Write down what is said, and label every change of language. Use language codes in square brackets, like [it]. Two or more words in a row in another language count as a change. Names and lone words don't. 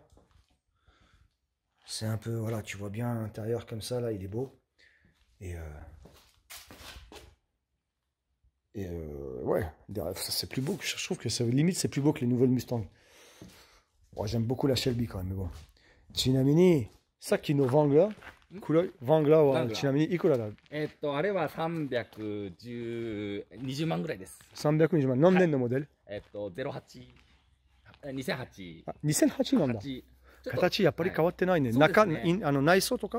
[fr] C'est un peu, voilà, tu vois bien l'intérieur comme ça, là, il est beau. Ouais, c'est plus beau. Je trouve que ça, limite, c'est plus beau que les nouvelles Mustang. Ouais, j'aime beaucoup la Shelby quand même, mais bon. [ja] ちなみに、さきのWrangler、Wranglerはちなみに、いくらだ? あれは310、20万ぐらいです。 320万。何年のモデル 08、2008。あ、2008なんだ。形やっぱり変わってないね。中、内装とか